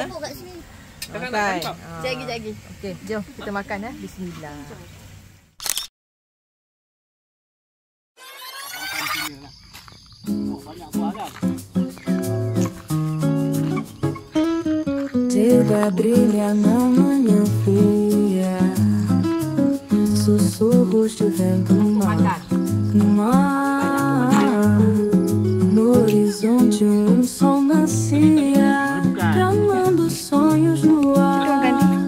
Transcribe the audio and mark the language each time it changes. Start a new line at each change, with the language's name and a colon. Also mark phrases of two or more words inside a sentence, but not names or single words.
Malay: Makan. Jagi. Okey, jom kita makan ya. Bismillah. Banyak buah kan?
Portuguese: Dia brilha na manhã fria, sussurros de vento no mar, no horizonte sol nascia, tramando sonhos no ar,